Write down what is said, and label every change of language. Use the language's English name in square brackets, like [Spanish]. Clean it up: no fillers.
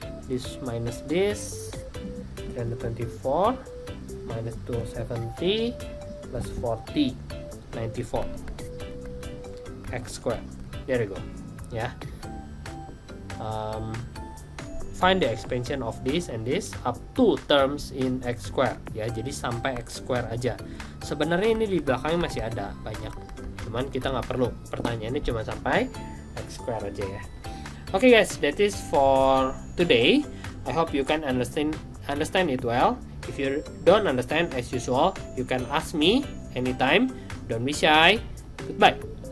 [English] This minus this. Then the 24 minus 270 plus 40, 94 x squared. There you go. Yeah. Find the expansion of this and this up to terms in x squared ya, [Indonesian] jadi sampai x squared aja. Sebenarnya ini di belakangnya masih ada banyak, cuman kita nggak perlu, pertanyaannya cuma sampai x squared aja ya. [English] Okay guys, that is for today. I hope you can understand it well. If you don't understand, as usual, you can ask me anytime. Don't be shy. Goodbye.